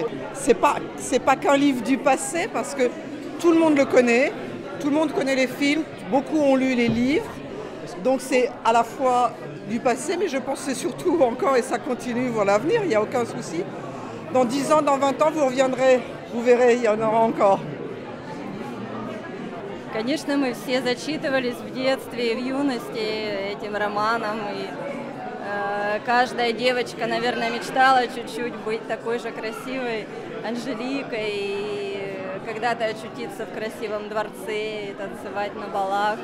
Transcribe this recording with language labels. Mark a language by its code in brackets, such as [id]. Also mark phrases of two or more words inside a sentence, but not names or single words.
[fr] C'est pas qu'un livre du passé parce que tout le monde le connaît, tout le monde connaît les films, beaucoup ont lu les livres. Donc c'est à la fois du passé, mais je pense que c'est surtout encore, et ça continue pour l'avenir, il n'y a aucun souci. Dans 10 ans, dans 20 ans, vous reviendrez, vous verrez, il y en aura encore. [ru] Конечно, мы все зачитывались в детстве и в юности этим романом. И каждая девочка, наверное, мечтала чуть-чуть быть такой же красивой Анжеликой и когда-то очутиться в красивом дворце и танцевать на балах.